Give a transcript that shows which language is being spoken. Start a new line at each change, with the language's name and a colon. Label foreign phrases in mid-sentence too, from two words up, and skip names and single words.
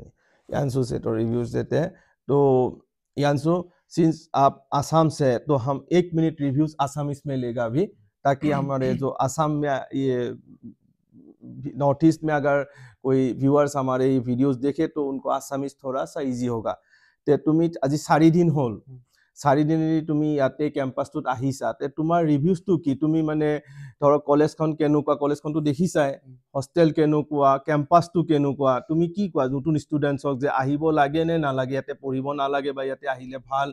Hindi: यांशु से तो रिव्यूज देते हैं। तो यांशु, सिंस आप आसाम से हैं, तो हम 1 मिनट रिव्यूज आसामीज में लेगा अभी, ताकि हमारे जो आसाम में, ये नॉर्थ ईस्ट में अगर कोई व्यूअर्स हमारे ये वीडियोस देखे तो उनको आसामीज थोड़ा सा इजी होगा।
Assamese: তে তুমি আজি 4 दिन হল, 4 दिन তুমি ইয়াতে কেম্পাছটোত আহিছা, তে তোমাৰ ৰিভিউজটো কি? তুমি মানে ধৰক কলেজখন কেনেকুৱা, কলেজখনটো দেখিছাই, হস্টেল কেনেকুৱা, কেম্পাছটো কেনেকুৱা, তুমি কি কোৱা নতুন ষ্টুডেণ্টছক যে আহিব লাগে নে নালাগে, ইয়াতে পঢ়িব নালাগে বা ইয়াতে আহিলে ভাল?